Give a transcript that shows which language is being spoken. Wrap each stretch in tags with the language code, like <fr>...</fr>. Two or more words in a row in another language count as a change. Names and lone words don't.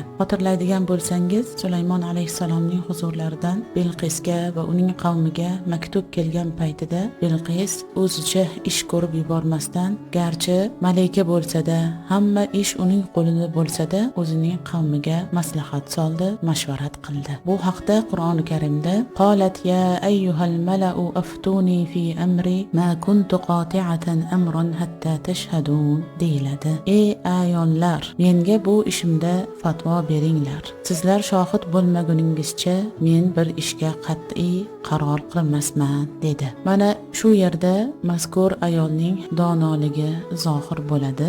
<uz>Xotirlaydigan bo'lsangiz, Sulaymon alayhissalomning huzurlaridan Bilqisga va uning qavmiga maktub kelgan paytida Bilqis o'zicha ish ko'rib yubormasdan, garchi malika bo'lsa-da, hamma ish uning qo'lida bo'lsa-da, o'zining qavmiga maslahat soldi, mashvarat qildi. Bu haqda Qur'oni Karimda</uz> <ar>قالت يا أيها الملأ أفتوني في أمري ما كنت قاطعة أمرا حتى تشهدون</ar> <uz>deyiladi. Ey ayollar, menga bu ishimda fatvo beringlar. Sizlar shohid bo'lmaguningizcha men bir ishga qat'iy qaror qilmasman dedi. Mana shu yerda mazkur ayolning donoligi zohir bo'ladi.</uz>